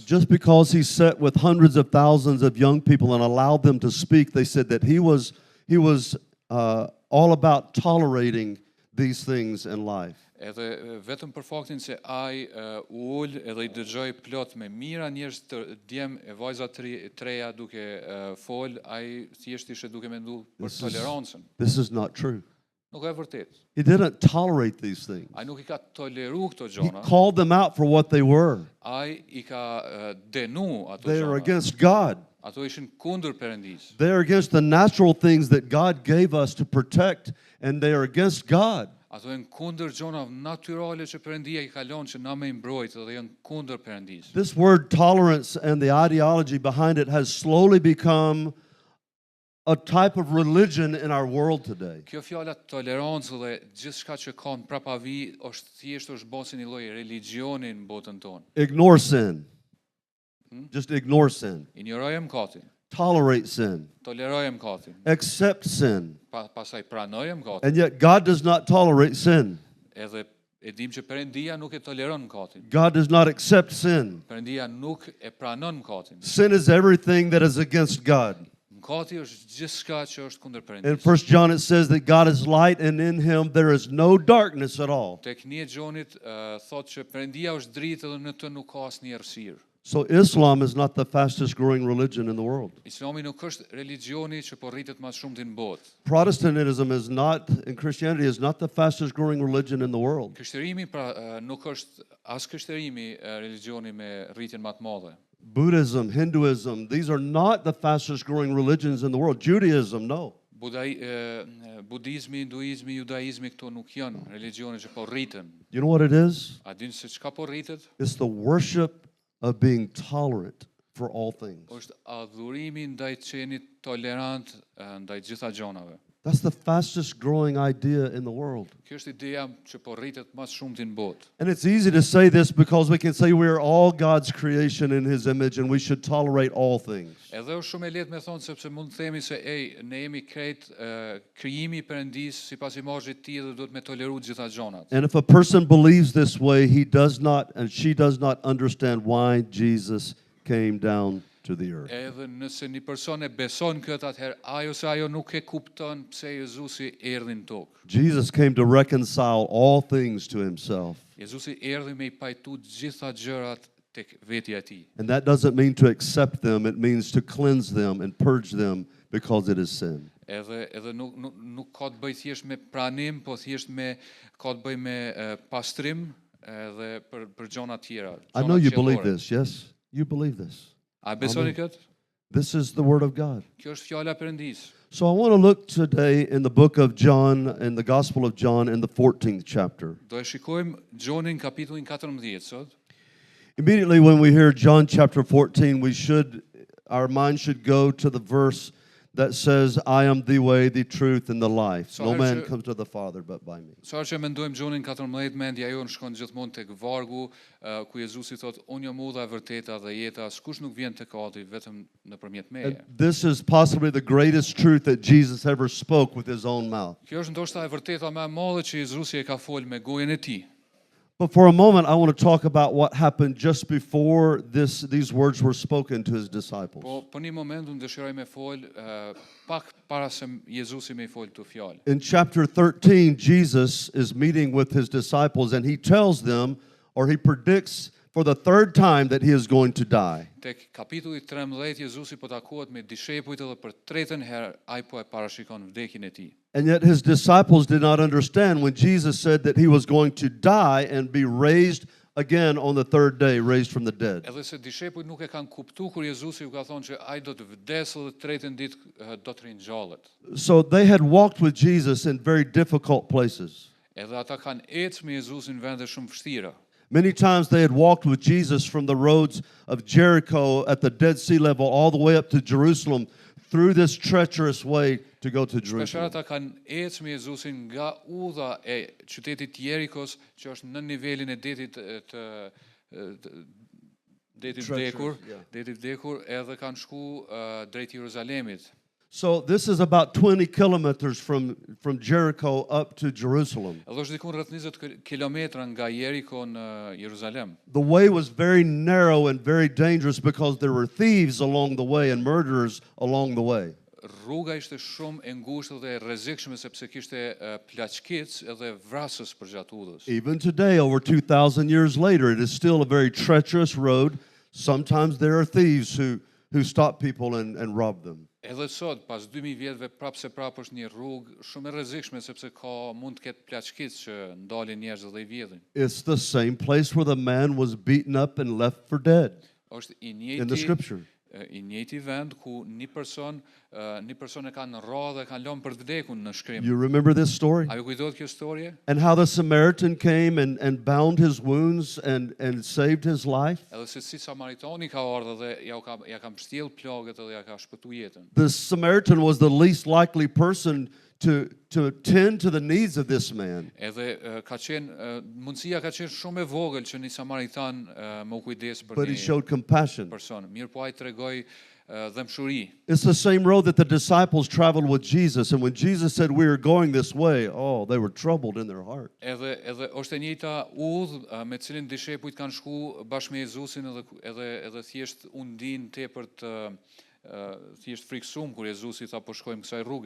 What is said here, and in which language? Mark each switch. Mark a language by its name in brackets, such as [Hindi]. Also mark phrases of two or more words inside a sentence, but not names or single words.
[English] Just because he sat with hundreds of thousands of young people and allowed them to speak, they said that he was all about tolerating these things in life. [Albanian] Edhe vetëm për faktin se ai u ul edhe I dëgjoi plot me mira njerëz të djem e vajza treja duke fol, ai thjesht ishte duke menduar për tolerancën. [English] This is not true. [Albanian] Nuk e vërtet. [English] He didn't tolerate these things. [Albanian] Ai nuk I ka toleru këto [English] He [Albanian] gjona. [English] called them out for what they were. [Albanian] Ai I ka denu ato [English] They are [Albanian] gjona. [English] against God. [Albanian] Ato ishin kundër Perëndis. [English] They are against the natural things that God gave us to protect, and they are against God. [Albanian] Ato janë kundër gjonave natyrale që Perëndia I ka lënë që na me I mbrojtë dhe janë kundër Perëndis. [English] This word tolerance and the ideology behind it has slowly become a type of religion in our world today. [Albanian] Kjo fjala tolerancë dhe gjithçka që ka në prapavi është thjesht është bërë si një lloj religioni në botën tonë. [English] Ignore sin. Just ignore sin. [Albanian] Injorojë mëkatin, [English] Tolerate sin. [Albanian] tolerojë mëkatin, [English] Accept sin. [Albanian] pastaj pranojë mëkatin. [English] And yet God does not tolerate sin. [Albanian] Edhe e dim që Perëndia nuk e toleron mëkatin. [English] God does not accept sin. [Albanian] Perëndia nuk e pranon mëkatin. [English] Sin is everything that is against God. [Albanian] mëkati është gjithçka që është kundër [English] In [Albanian] Perëndisë. [English] 1 John it says that God is light and in him there is no darkness at all. [Albanian] Tek 1 Gjonit thotë që Perëndia është dritë dhe në të nuk ka asnjë errësirë. [English] So Islam is not the fastest growing religion in the world. [Albanian] Islami nuk është religioni që po rritet më shumë në botë. [English] Protestantism is not, and Christianity is not the fastest growing religion in the world. [Albanian] Krishterimi pra nuk është as krishterimi religioni me rritjen më të madhe. [English] Buddhism, Hinduism, these are not the fastest growing religions in the world. Judaism, no. [Albanian] Budizmi, hinduizmi, judaizmi këto nuk janë religione që po rriten. [English] You know what it is? [Albanian] A dini se çka po rritet? [English] It's the worship of being tolerant for all things. [Albanian] Është adhurimi ndaj qenit tolerant ndaj gjitha gjonave. [English] That's the fastest growing idea in the world. [Albanian] Kjo është ideja që po rritet më shumë në botë. [English] And it's easy to say this because we can say we are all God's creation in his image and we should tolerate all things. [Albanian] Edhe është shumë e lehtë me thonë sepse mund të themi se ne jemi krejt krijimi i Perëndisë sipas imazhit të tij dhe duhet me toleru të gjitha gjonat. [English] And if a person believes this way, he does not and she does not understand why Jesus came down to the earth. [Albanian] Edhe nëse një person e beson këtë atëherë ai ose ajo nuk e kupton pse Jezusi erdhi në tokë. [English] Jesus came to reconcile all things to himself. [Albanian] Jezusi erdhi me I pajtu të gjitha gjërat tek vetja e tij. [English] And that doesn't mean to accept them, it means to cleanse them and purge them because it is sin. [Albanian] Edhe nuk ka të bëjë thjesht me pranim, po thjesht ka të bëjë me pastrim edhe për gjona tjera. [English] I know you believe this, yes? You believe this. [Albanian] A besoni këtë? [English] This is the word of God. [Albanian] Kjo është fjala e Perëndisë. [English] So I want to look today in the book of John, in the Gospel of John, in the 14th chapter. [Albanian] Do e shikojmë Gjonin kapitullin 14 sot. [English] Immediately when we hear John chapter 14, our mind should go to the verse that says, I am the way, the truth, and the life. No man comes to the Father but by me. [Albanian] Sa që mendojmë Gjonin 14, mendja jonë shkon gjithmonë tek vargu ku Jezusi thotë, unë jam udha e vërteta dhe jeta, askush nuk vjen tek Ati vetëm nëpërmjet meje. [English] And this is possibly the greatest truth that Jesus ever spoke with his own mouth. [Albanian] Kjo është ndoshta e vërteta më e madhe që Jezusi e ka folë me gojen e tij. [English] But for a moment, I want to talk about what happened just before these words were spoken to his disciples. [Albanian] Po një moment unë dëshiroj me fol pak para se Jezusi me I fol këto fjalë. [English] In chapter 13, Jesus is meeting with his disciples and he tells them, or he predicts for the third time, that he is going to die. [Albanian] Tek kapitulli 13 Jezusi po takohet me dishepujt edhe për tretën herë ai po e parashikon vdekjen e tij. [English] And yet his disciples did not understand when Jesus said that he was going to die and be raised again on the third day, raised from the dead. [Albanian] Edhe se dishepujt nuk e kanë kuptuar kur Jezusi u ka thonë që ai do të vdesë dhe tretën ditë do të rinjallët. [English] So they had walked with Jesus in very difficult places. [Albanian] Edhe ata kanë ecë me Jezusin në vende shumë vështira. [English] Many times they had walked with Jesus from the roads of Jericho at the Dead Sea level all the way up to Jerusalem through this treacherous way to go to [Albanian] Shpesh [English] Jerusalem. [Albanian] ata kanë ecë me Jezusin nga udha e qytetit Jerikos, që është në nivelin e detit vdekur, detit vdekur, edhe kanë shku drejt Jeruzalemit. [English] So this is about 20 kilometers from Jericho up to Jerusalem. [Albanian] Edhe është diku rreth 20 kilometra nga Jeriko në Jeruzalem. [English] The way was very narrow and very dangerous because there were thieves along the way and murderers along the way. [Albanian] Rruga ishte shumë e ngushtë dhe e rrezikshme sepse kishte plaçkic edhe vrasës përgjatë udhës. [English] Even today, over 2,000 years later, it is still a very treacherous road. Sometimes there are thieves who stop people and rob them. [Albanian] Edhe sot, pas 2000 vjetëve, prapë është një rrugë shumë e rrezikshme sepse mund të ketë plaçkic që ndalin njerëz dhe I vjedhin. [English] It's the same place where the man was beaten up and left for dead [Albanian] Është [English] in the scripture. [Albanian] I njëjti vend ku një person e kanë rrahë dhe kanë lënë për të vdekur në shkrim. [English] You remember this story? [Albanian] A ju kujtohet kjo historje? [English] And how the Samaritan came and bound his wounds and saved his life? [Albanian] Edhe se si Samaritani ka ardhur dhe ja ka mbështjell plagët dhe ja ka shpëtuar jetën. [English] The Samaritan was the least likely person to tend to the needs of this man. [Albanian] Edhe mundësia ka qenë shumë e vogël që një Samaritan më u kujdes për [English] But he [Albanian] një [English] showed compassion. [Albanian] person. Mirë po ai tregoi dëmshuri. [English] It's the same road that the disciples traveled with Jesus. And when Jesus said we are going this way, oh, they were troubled in their heart. [Albanian] Edhe është e njëjta udhë me cilin dishepujt kanë shku bashkë me Jezusin edhe thjesht u ndin tepër të thjesht frikësuar kur Jezusi tha po shkojmë kësaj rruge.